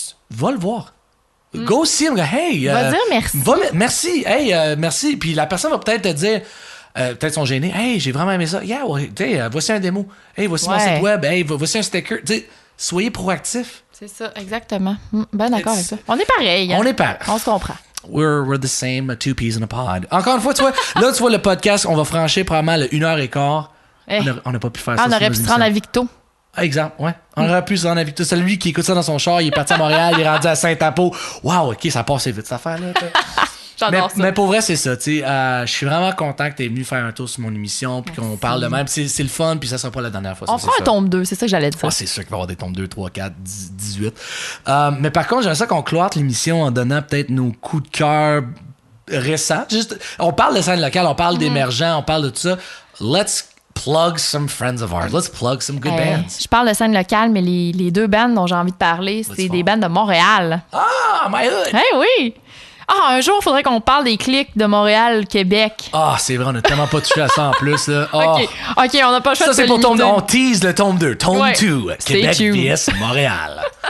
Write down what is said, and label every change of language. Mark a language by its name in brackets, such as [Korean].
[French] Va le voir. [English] Go see him, hey. [French] Va dire merci. Merci, hey, merci. Puis la personne va peut-être te dire, peut-être sont gênés, hey, j'ai vraiment aimé ça. Yeah, ouais, voici un démo. Hey, voici mon site web. Hey, voici un sticker. Tu sais, soyez proactifs. C'est ça, exactement. Ben d'accord avec ça. On est pareil. Hein? On est pareil. On se comprend. [English] We're the same two peas in a pod. [French] Encore une fois, tu vois, là, tu vois le podcast, on va franchir probablement le 1h15. On n'a pas pu faire ça. On aurait pu se rendre à Victo. Exemple, ouais. On aurait pu se rendre à Victo. C'est lui qui écoute ça dans son char, il est parti à Montréal, il est rendu à Saint-Apo. Wow, OK, ça passe vite, cette affaire-là. J'adore ça. Mais pour vrai, c'est ça. Je suis vraiment content que tu es venu faire un tour sur mon émission puis qu'on parle de même. C'est le fun, puis ça sera pas la dernière fois. On fera un tome 2, c'est ça que j'allais dire. Ah, c'est sûr qu'il va y avoir des tomes 2, 3, 4, 18. Mais par contre, j'aimerais ça qu'on cloître l'émission en donnant peut-être nos coups de cœur récents. On parle de scène locale, on parle d'émergents, on parle de tout ça. [English] Let's plug some friends of ours. Let's plug some good bands. [French] Je parle de scène locale, mais les deux bands dont j'ai envie de parler, c'est des bands de Montréal. [English] Ah, my hood! [French] Oui! Ah, un jour, il faudrait qu'on parle des clics de Montréal, Québec. Ah, c'est vrai, on a tellement pas touché à ça en plus. Là. Oh. OK, on n'a pas le choix de se c'est pour limiter. on tease le tome 2. Tome 2, Québec vs Montréal.